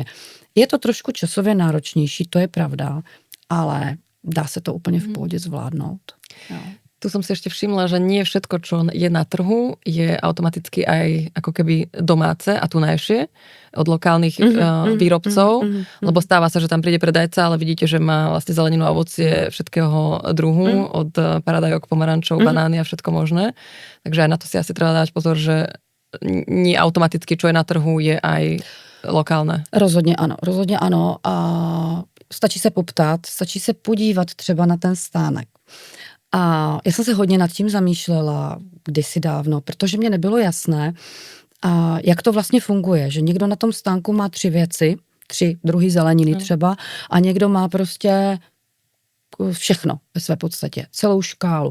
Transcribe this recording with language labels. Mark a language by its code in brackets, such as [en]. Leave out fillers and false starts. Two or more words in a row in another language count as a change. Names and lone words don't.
[cs] Je to trošku časově náročnější, to je pravda, ale dá se to úplně v pohodě zvládnout. Jo. [sk] Tu som si ešte všimla, že nie všetko, čo je na trhu, je automaticky aj ako keby domáce a tunajšie od lokálnych výrobcov, lebo stáva sa, že tam príde predajca, ale vidíte, že má vlastne zeleninu a ovocie všetkého druhu, od paradajok, pomarančov, banány a všetko možné. Takže aj na to si asi treba dávať pozor, že nie automaticky, čo je na trhu, je aj lokálne. [cs] Rozhodně ano. A stačí se poptat, stačí se podívat třeba na ten stánek. A já jsem se hodně nad tím zamýšlela kdysi dávno, protože mě nebylo jasné, jak to vlastně funguje, že někdo na tom stánku má 3 věci, 3 druhy zeleniny třeba, a někdo má prostě všechno ve své podstatě, celou škálu.